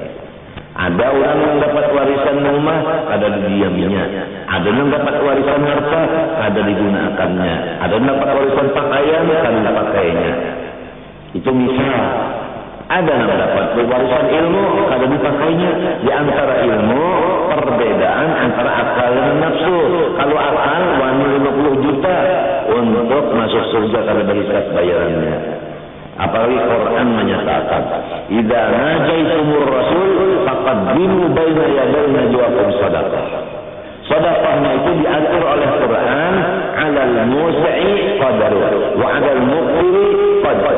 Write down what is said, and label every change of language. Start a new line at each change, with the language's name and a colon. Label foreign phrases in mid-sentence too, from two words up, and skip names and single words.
Indonesian: Ada orang yang dapat warisan rumah kada didiaminya, ada yang dapat warisan harta kada digunakannya, ada yang dapat warisan pakaian kada dipakainya. Itu misal. Ada yang dapat warisan ilmu kada dipakainya. Di antara ilmu perbedaan antara akal dan nafsu. Kalau akal wani 50 juta untuk masuk surga kada berhisab bayarannya. Apalagi Quran menyatakan,
Arabic: "إذا ناجيتم الرسول فقدموا بين يدي نجواكم صدقة."
Indonesian: Sedekahnya itu diatur oleh Quran,
Arabic: على الموسع قدره وعلى المقتر قدره.